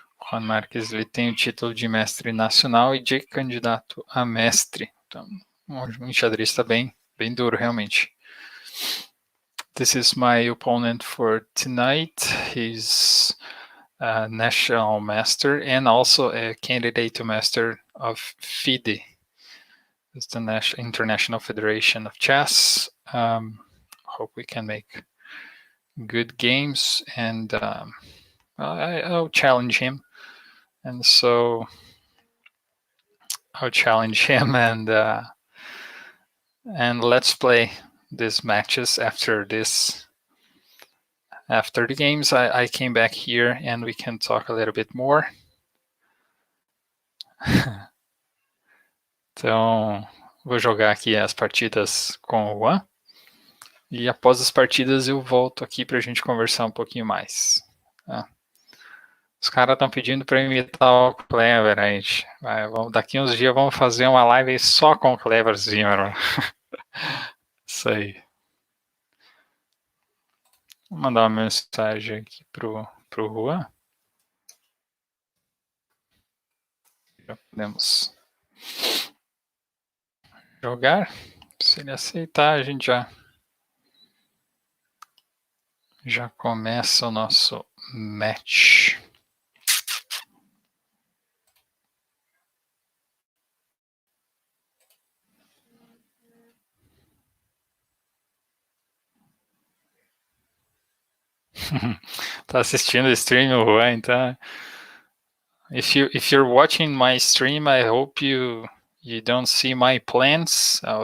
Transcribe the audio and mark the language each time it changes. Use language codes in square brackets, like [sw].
[pt] Juan Marques, ele tem o título de mestre nacional e de candidato a mestre. Então, um enxadrista bem duro, realmente. [en] This is my opponent for tonight. He's a national master and also a candidate to master of FIDE. It's the International Federation of Chess. Hope we can make good games, and I'll challenge him. And so I'll challenge him, and let's play these matches after this. After the games, I came back here and we can talk a little bit more. [pt] Então, vou jogar aqui as partidas com o Juan. E após as partidas eu volto aqui para a gente conversar um pouquinho mais. Os caras estão pedindo para imitar o Clever, gente. Daqui uns dias vamos fazer uma live só com o Cleverzinho. Isso aí. Vou mandar uma mensagem aqui pro Juan. Já podemos jogar. Se ele aceitar, a gente já começa o nosso match. Tá assistindo o stream, o Juan, então. [en] If you're watching my stream, I hope you don't see my plans.